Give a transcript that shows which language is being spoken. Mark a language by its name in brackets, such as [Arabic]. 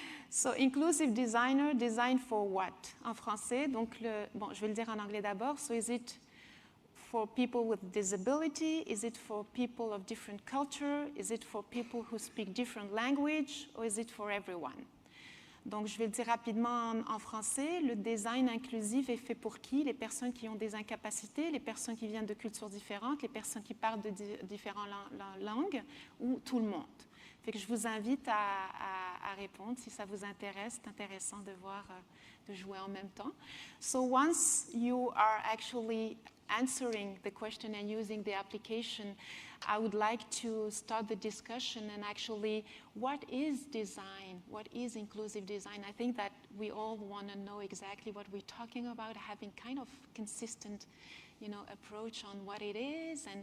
[English] So, inclusive designer, design for what? [French] En français, donc bon, je vais le dire en anglais d'abord. [English] So is it for people with disability? Is it for people of different culture? Is it for people who speak different language? Or is it for everyone? [French] Donc, je vais le dire rapidement en français. Le design inclusif est fait pour qui? Les personnes qui ont des incapacités, les personnes qui viennent de cultures différentes, les personnes qui parlent de différentes langues, ou tout le monde. Fait que je vous invite à répondre si ça vous intéresse. C'est intéressant de voir, de jouer en même temps. [English] So once you are actually answering the question and using the application, I would like to start the discussion and actually, what is design? What is inclusive design? I think that we all want to know exactly what we're talking about, having kind of consistent, approach on what it is.